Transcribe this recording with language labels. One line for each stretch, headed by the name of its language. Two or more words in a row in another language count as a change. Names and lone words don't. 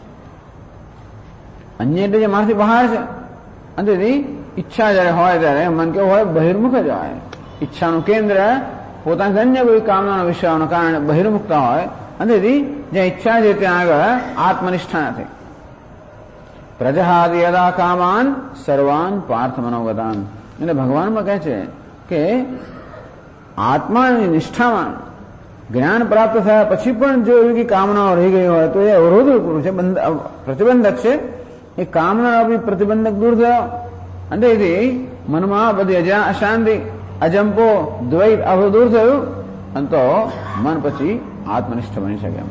Gujarati: અન્ય એટલે જે મારાથી બહાર છે, અને ઈચ્છા જયારે હોય ત્યારે મન કેવું હોય, બહિર્મુખ જ હોય. ઈચ્છાનું કેન્દ્ર પોતાના અન્ય કોઈ કામના વિષયોના કારણે બહિર્મુખતા હોય, અને જ્યાં ઈચ્છા છે ત્યાં આગળ આત્મનિષ્ઠા નથી.
Sanskrit: प्रजहाति यदा कामान् सर्वान् पार्थ मनोगतान्,
Gujarati: એટલે ભગવાનમાં કહે છે કે આત્માની નિષ્ઠામાં જ્ઞાન પ્રાપ્ત થયા પછી પણ જો એવી કામનાઓ રહી ગઈ હોય તો એ અવરોધરૂપ છે, પ્રતિબંધક છે. એ કામના પ્રતિબંધક દૂર થયો, અને એથી મનમાં બધી અશાંતિ, અજંપો, દ્વૈત આ બધું દૂર થયું, અને તો મન પછી આત્મનિષ્ઠ બની શકે એમ.